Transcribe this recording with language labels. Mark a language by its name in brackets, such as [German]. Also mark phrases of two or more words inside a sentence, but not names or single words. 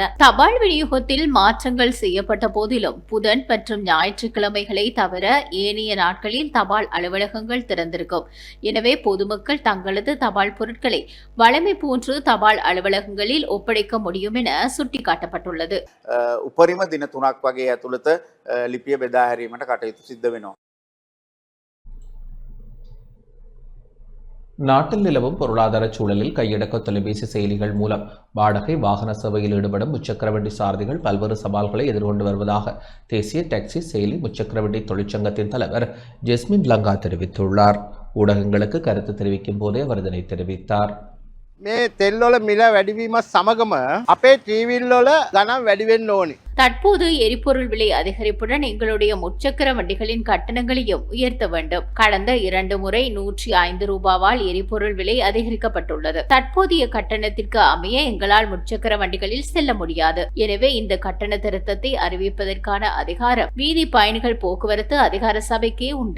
[Tamil] தபால் விநியோகத்தில் மாற்றங்கள் செய்யப்பட்ட போதிலும் புதன் மற்றும் ஞாயிற்றுக்கிழமைகளை தவிர ஏனைய நாட்களில் தபால் அலுவலகங்கள் திறந்திருக்கும். எனவே பொதுமக்கள் தங்களது தபால் பொருட்களை வழமை போன்று தபால் அலுவலகங்களில் ஒப்படைக்க முடியும் என சுட்டிக்காட்டப்பட்டுள்ளது. [Sinhala] උපරිම දින 3ක් වගේ ඇතුළත ලිපිය බෙදා හැරීමට කටයුතු සිද්ධ වෙනවා. [Tamil] நாட்டில் நிலவும் பொருளாதார சூழலில் கையடக்க தொலைபேசி செயலிகள் மூலம் வாடகை வாகன சேவையில் ஈடுபடும் முச்சக்கரவண்டி சாரதிகள் பல்வேறு சவால்களை எதிர்கொண்டு வருவதாக தேசிய டாக்ஸி செயலி முச்சக்கரவண்டி தொழிற்சங்கத்தின் தலைவர் ஜெஸ்மின் லங்கா தெரிவித்துள்ளார். ஊடகங்களுக்கு கருத்து தெரிவிக்கும் போதே அவர் இதனை தெரிவித்தார். [Sinhala] මේ තෙල්වල මිල වැඩිවීමත් සමගම අපේ ටීවිල්වල ගණන් වැඩි වෙන්න ඕනි. [Tamil] தற்போது எரிபொருள் விலை அதிகரிப்புடன் எங்களுடைய முச்சக்கர வண்டிகளின் கட்டணங்களையும் உயர்த்த வேண்டும். கடந்த 2 முறை 105 ரூபாவால் எரிபொருள் விலை அதிகரிக்கப்பட்டுள்ளது. தற்போதைய கட்டணத்திற்கு அமைய எங்களால் முச்சக்கர வண்டிகளில் செல்ல முடியாது. எனவே இந்த கட்டண திருத்தத்தை அறிவிப்பதற்கான அதிகாரம் வீதி பயணிகள் போக்குவரத்து அதிகார சபைக்கே உண்டு.